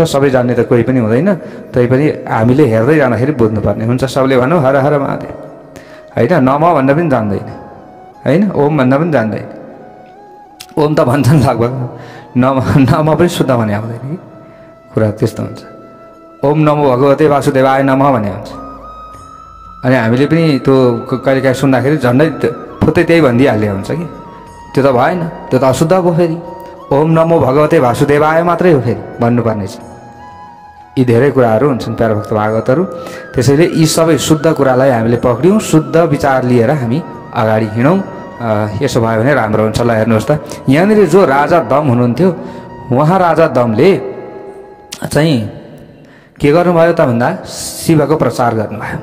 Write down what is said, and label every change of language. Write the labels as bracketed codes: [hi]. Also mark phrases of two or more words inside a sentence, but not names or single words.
[ne] सबै जान्ने त कोही पनि हुँदैन, तैपनि हामीले हेर्दै जाँदाखेरि बुझ्नुपर्ने हुन्छ। सबले भनौँ हर हर महादेव होइन, नम भन्न पनि जान्दैन होइन, ओम भन्न पनि जान्दैन। ओम त भन्छन् लगभग, नम पनि शुद्ध भने आउँदैन कि कुरा त्यस्तो हुन्छ। [sa] ओम नमो भगवते वासुदेवाय नमः [ne] भने हुन्छ। अनि हामीले पनि त्यो कहिलेकाहीँ सुन्दाखेरि झन्डै फुत्तै त्यही भनिदिइहाल्ने हुन्छ कि, त्यो त भएन, त्यो त अशुद्ध भयो। फेरि [sa] ओम नमो भगवते वासुदेवाय [ne] मात्रै हो फेरि भन्नुपर्ने छ। यी धेरै कुराहरू हुन्छन् प्यारा भक्त भागवतहरू। त्यसैले यी सबै शुद्ध कुरालाई हामीले पक्रियौँ, शुद्ध विचार लिएर हामी अगाडि हिँडौँ। यसो भयो भने राम्रो हुन्छ। ल हेर्नुहोस् त, यहाँनिर जो राजा दम हुनुहुन्थ्यो, उहाँ राजा दमले चाहिँ के गर्नुभयो त भन्दा शिवको प्रचार गर्नुभयो।